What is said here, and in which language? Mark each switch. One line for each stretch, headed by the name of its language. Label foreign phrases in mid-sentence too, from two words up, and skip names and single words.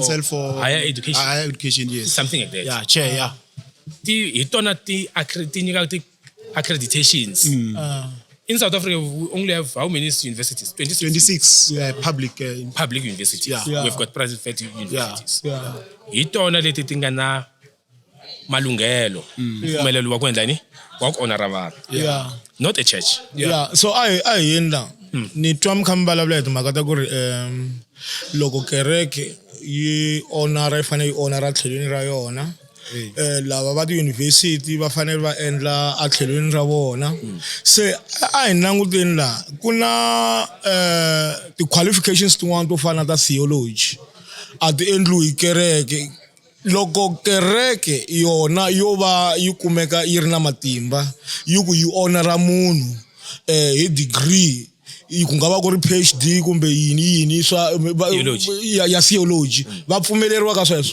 English: Council for Higher Education. Higher Education, yes. Something like that. Chair. The accreditations. In South Africa, we only have how many universities? 26 public universities. We've got private universities.
Tsonga: Itona leti tingana malungelo. Umelelo wa kwendla ni? Wa ku honora vanhu.
English: Not a church.
Tsonga: So I yenda ni twa mkhambala vula timhaka ta ku ri loko kereke yi honora yi fanele yi honora tlhelweni ra yona lava va ti-university va fanele va endla a tlhelweni ra vona se a hi languteni laha ku na ti-qualifications tin'wana to fana ta theology a ti endliwi hi kereke loko kereke yona yo va yi kumeka yi ri na matimba yi ku yi honora munhu hi degree ku nga va ku ri PhD kumbe yini swa ya theology va pfumeleriwa ka sweswo